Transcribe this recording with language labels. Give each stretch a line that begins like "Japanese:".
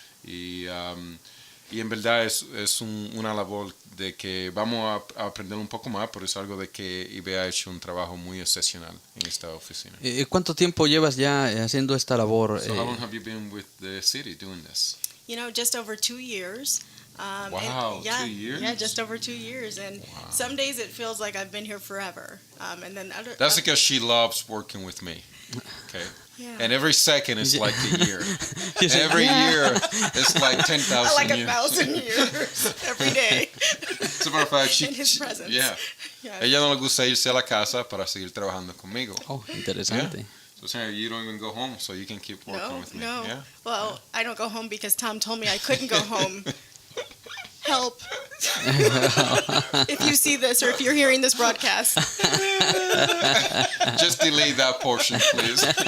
Spanish: Y en verdad es una labor de que vamos a aprender un poco más, pero es algo de que IBE ha hecho un trabajo muy excepcional en esta oficina. ¿Cuánto tiempo llevas ya haciendo esta labor?
English: So how long have you been with the city doing this? Just over 2 years. Wow, and, yeah, 2 years? Yeah, just over 2 years. And some days it feels like I've been here forever. And then That's because she loves working with me. Okay. Yeah. And every second is like a year. She's like, Every "Yeah." year is like 10,000 like years. 1,000 years every day. As a matter of fact, In his presence. Yeah. Yeah.
Spanish: Ella no le gusta irse a la casa para seguir trabajando conmigo. Oh, interesante.
English: So you don't even go home, so you can keep working with me. No. Yeah? Well, I don't go home because Tom told me I couldn't go home. Help. If you see this or if you're hearing this broadcast. Just delete that portion, please.